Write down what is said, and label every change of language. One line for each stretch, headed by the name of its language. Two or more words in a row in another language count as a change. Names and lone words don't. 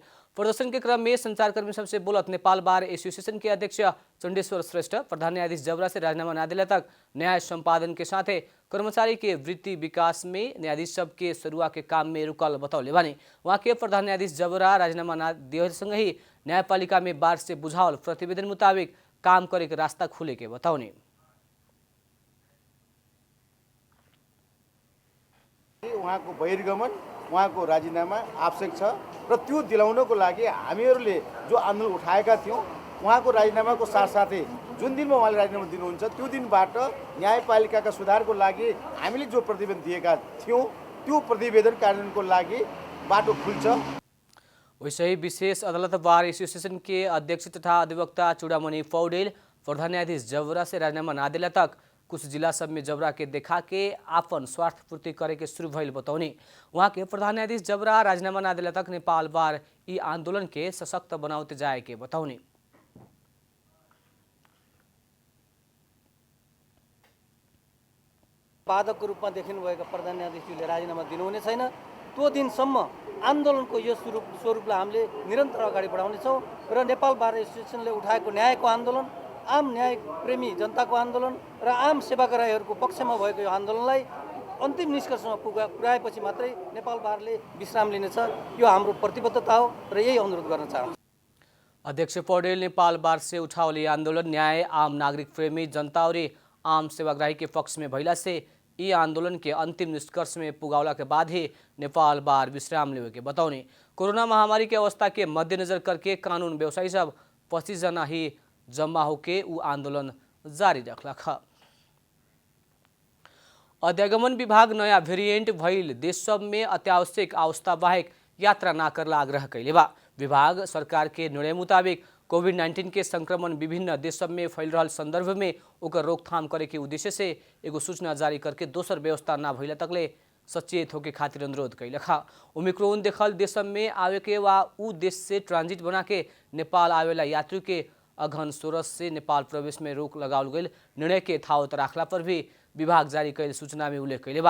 Bhojpuri: प्रदर्शन के क्रम में संचारकर्मी सबसे बोलत नेपाल बार एसोसिएशन के अध्यक्ष चंडेश्वर श्रेष्ठ प्रधान न्यायाधीश जबरा से राजीनामा न दिला तक न्याय संपादन के साथे कर्मचारी के वृत्ति विकास में न्यायाधीश सब के सरुआ के काम में रुकल बतौले बानी। वहाँ के प्रधान न्यायाधीश जबरा राजीनामा न दिए संग ही न्यायपालिका में बार से बुझावल प्रतिवेदन मुताबिक काम करे के रास्ता खुले के बताउने।
Nepali: उहाँको बहिर्गमन, उहाँको राजीनामा आवश्यक छ र त्यो दिलाउनको लागि हामीहरूले जो आन्दोलन उठाएका थियौँ उहाँको राजीनामाको साथसाथै जुन दिनमा उहाँले राजीनामा दिनुहुन्छ त्यो दिनबाट न्यायपालिकाका सुधारको लागि हामीले जो प्रतिवेदन दिएका थियौँ त्यो प्रतिवेदन कार्यान्वयनको लागि बाटो खुल्छ।
Bhojpuri: वैसे ही विशेष अदालत बार एसोसिएशन के अध्यक्ष तथा अधिवक्ता चूड़ामणि पौडेल प्रधान न्यायाधीश जबरा से राजीनामा न दिला तक कुछ जिला सब में जबरा के देखा के आपन स्वार्थ पूर्ति करे के शुरू भइल बतौनी। वहाँ के प्रधान न्यायाधीश जबरा राजीनामा न दिला तक नेपाल बार ई आंदोलन के सशक्त बनाते जाए के बताउने।
Nepali: बाधकको रूपमा देखिनुभएका प्रधान न्यायाधीशले राजीनामा दिनुहुने छैन। त्यो दिनसम्म आन्दोलनको यो स्वरूपलाई हामीले निरन्तर अगाडि बढाउनेछौँ र नेपाल बार एसोसिएसनले उठाएको न्यायको आन्दोलन, आम न्याय प्रेमी जनताको आन्दोलन र आम सेवाग्राहीहरूको पक्षमा भएको यो आन्दोलनलाई अन्तिम निष्कर्षमा पुर्याएपछि मात्रै नेपाल बारले विश्राम लिनेछ। यो हाम्रो प्रतिबद्धता हो र यही अनुरोध गर्न चाहन्छु।
Bhojpuri: अध्यक्ष पौडेल नेपाल बार से उठावली आंदोलन न्याय, आम नागरिक प्रेमी जनता और आम सेवाग्राही के पक्ष में भइला से यी आंदोलन के अंतिम निष्कर्ष में पुगावला के बाद ही नेपाल बार विश्राम लेवे के बताउने। कोरोना महामारी के अवस्था के मद्देनजर करके कानून व्यवसायी सब 25 जना ही जम्मा होके ऊ आंदोलन जारी रखलक। अध्यागमन विभाग नया वेरिएंट भइल देश सब में अत्यावश्यक अवस्था बाहेक यात्रा न करला आग्रह कैले बा। विभाग सरकार के निर्णय मुताबिक कोविड-19 के संक्रमण विभिन्न देश सब में फैल रहा संदर्भ में ओकर रोकथाम करे के उद्देश्य से एगो सूचना जारी करके दोसर व्यवस्था न भइला तकले सचेत होके खातिर अनुरोध कैलक। ओमिक्रोन देखल देश सब में आवे के वा ऊ देश से ट्रांजिट बना के नेपाल आवेला यात्री के अघन 16 से नेपाल प्रवेश में रोक लगावल गई निर्णय के थावत राखला पर भी विभाग जारी कैल सूचना में उल्लेख कैले बा।